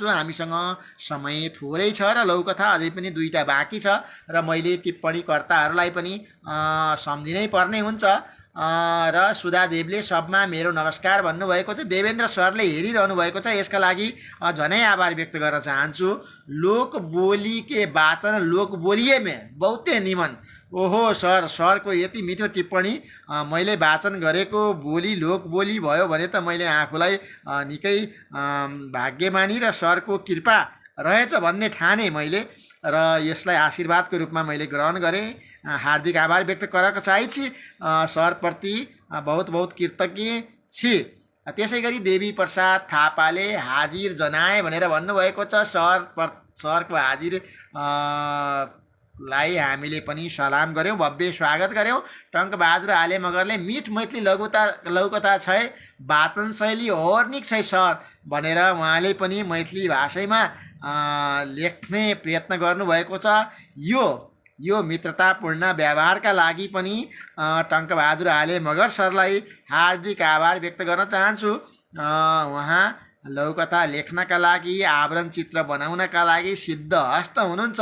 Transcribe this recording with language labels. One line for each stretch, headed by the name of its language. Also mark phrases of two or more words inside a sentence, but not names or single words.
Nepali: हामीसँग समय थोरै छ र लघुकथा अझै पनि 2टा बाँकी छ र मैले टिप्पणीकर्ताहरूलाई पनि सम्झिनै पर्ने हुन्छ। र सुधा देवले सबमा मेरो नमस्कार भन्नुभएको छ। देवेन्द्र सरले हेरिरहनु भएको छ, यसका लागि झनै आभार व्यक्त गर्न चाहन्छु।
Bhojpuri: लोक बोली के वाचन लोक बोलिए में बहुते निमन।
Nepali: ओहो सरको यति मिठो टिप्पणी मैले वाचन गरेको बोली लोक बोली भयो भने त मैले आफूलाई निकै भाग्यमानी र सरको कृपा रहेछ भन्ने ठाने मैले, र यसलाई आशीर्वादको रूपमा मैले ग्रहण गरेँ। हार्दिक आभार व्यक्त गर्न चाहन्छु। सरप्रति बहुत बहुत कृतज्ञ छु। त्यसै गरी देवी प्रसाद थापाले हाजिर जनाए भनेर भन्नुभएको छ। सरको हाजिर लाई हामीले पनि सलाम गऱ्यौँ, भव्य स्वागत गऱ्यौँ। टङ्कबहादुर आले मगरले
Maithili: मिठ मैथिली लघुकथा छै, वाचन शैली हर्निक छै सर
Nepali: भनेर उहाँले पनि मैथिली भाषामा लेख्ने प्रयत्न गर्नुभएको छ। यो मित्रतापूर्ण व्यवहारका लागि पनि टङ्कबहादुर आले मगर सरलाई हार्दिक आभार व्यक्त गर्न चाहन्छु। उहाँ लघुकथा लेख्नका लागि, आवरण चित्र बनाउनका लागि सिद्धहस्त हुनुहुन्छ।